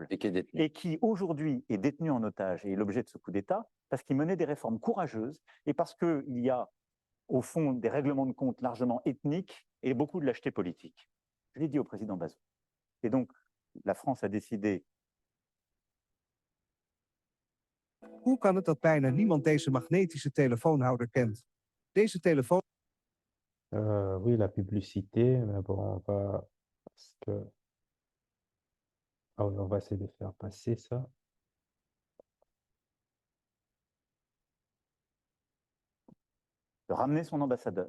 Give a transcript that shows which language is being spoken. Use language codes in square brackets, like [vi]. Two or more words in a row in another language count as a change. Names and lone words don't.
[fr] Et qui est détenu. Et qui aujourd'hui est détenu en otage et est l'objet de ce coup d'État, parce qu'il menait des réformes courageuses et parce qu'il y a, au fond, des règlements de compte largement ethniques et beaucoup de lâcheté politique. Je l'ai dit au président Bazoum. Et donc, la France a décidé. [nl] Hoe kan het dat bijna niemand deze magnetische telefoonhouder kent? Deze telefoon... [fr] Oui, la publicité, mais bon, on va... Parce que... Ah oui, on va essayer de faire passer ça. De ramener son ambassadeur.